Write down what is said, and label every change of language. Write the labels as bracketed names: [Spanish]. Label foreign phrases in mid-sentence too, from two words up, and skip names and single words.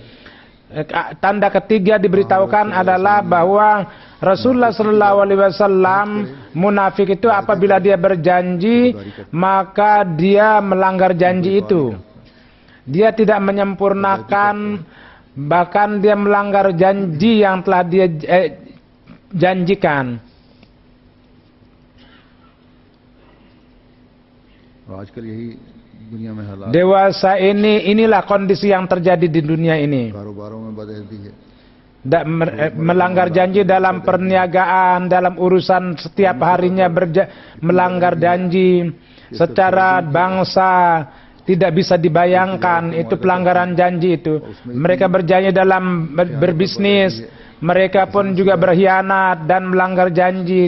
[Indonesian] Tanda ketiga diberitahukan adalah bahwa Rasulullah [Arabic] صلى الله عليه وسلم, [Indonesian] munafik itu apabila dia berjanji, maka dia melanggar janji itu. Dia tidak menyempurnakan, bahkan dia melanggar janji yang telah dia janjikan. [Urdu] آج کل یہی دنیا میں حالات, [Indonesian] Dewasa inilah kondisi yang terjadi di dunia ini. [Urdu] کاروباروں میں بدعہدی ہے, [Indonesian] Melanggar janji dalam perniagaan, dalam urusan setiap harinya melanggar janji. Secara bangsa tidak bisa dibayangkan itu pelanggaran janji itu. Mereka berjanji dalam berbisnis, mereka pun juga berkhianat dan melanggar janji.